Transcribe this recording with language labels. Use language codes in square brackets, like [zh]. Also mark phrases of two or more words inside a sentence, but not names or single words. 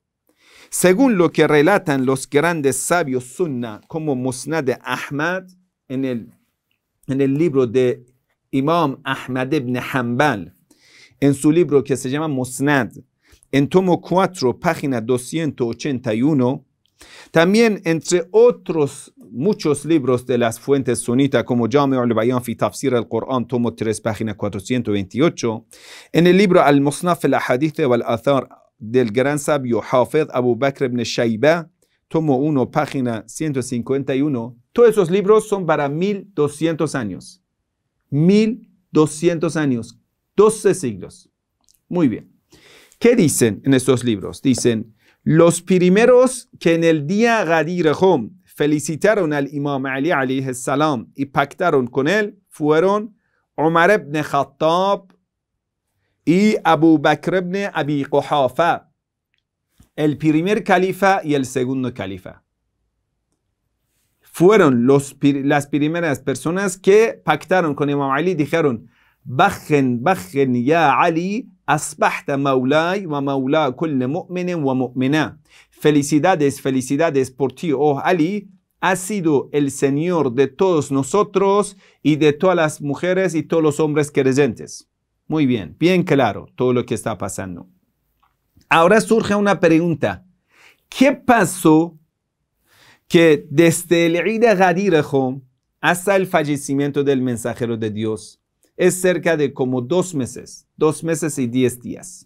[es] Según lo que relatan los grandes sabios sunna, como Musnad Ahmad, en el libro de Imam Ahmad ibn Hanbal, en su libro que se llama Musnad, en tomo 4, página 281, también entre otros muchos libros de las fuentes sunitas como Jami' al-Bayan fi Tafsir al-Quran, tomo 3, página 428, en el libro Al-Musnaf al-Ahadith wal-Athar del gran sabio Hafid Abu Bakr ibn Shayba, tomo 1, página 151, todos esos libros son para 1200 años. 1200 años, 12 siglos. Muy bien. ¿Qué dicen en estos libros? Dicen, los primeros que en el día Ghadir Khum felicitaron al Imam Ali [ar] عليه السلام [es] y pactaron con él fueron Umar ibn Khattab y Abu Bakr ibn Abi Quhafa, el primer califa y el segundo califa. Fueron las primeras personas que pactaron con Imam Ali, dijeron, bajen ya Ali, [ar] أصبحت مولاي و مولى كل مؤمنين و مؤمنة. [es] Felicidades, felicidades por ti, oh Ali, has sido el Señor de todos nosotros y de todas las mujeres y todos los hombres creyentes. Muy bien, bien claro todo lo que está pasando. Ahora surge una pregunta. ¿Qué pasó que desde el Eid Ghadir Khum hasta el fallecimiento del mensajero de Dios es cerca de como 2 meses y 10 días?